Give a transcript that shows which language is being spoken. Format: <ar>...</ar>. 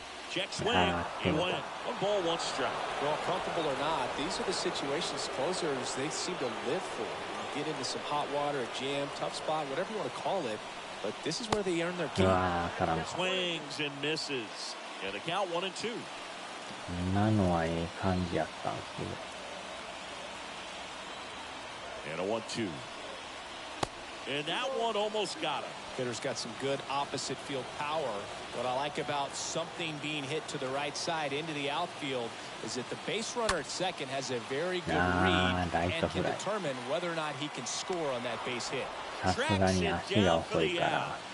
<en>Check swing. He went. One ball, one strike. Well, comfortable or not, these are the situations closers they seem to live for. You get into some hot water, a jam, tough spot, whatever you want to call it. But this is where they earn their う keep.</en> <ja>わー、当たらんか。</ja> <en>Swings and misses. And the count 1 and 2.</en> <ja>今のはええ感じやったんですけど。</ja> <en>And a 1-2. And that one almost got him. Hitter's got some good opposite field power. What I like about something being hit to the right side into the outfield is that the base runner at second has a very good read and can determine whether or not he can score on that base hit.</en> <ja>さすがに足が遅いから、</ja>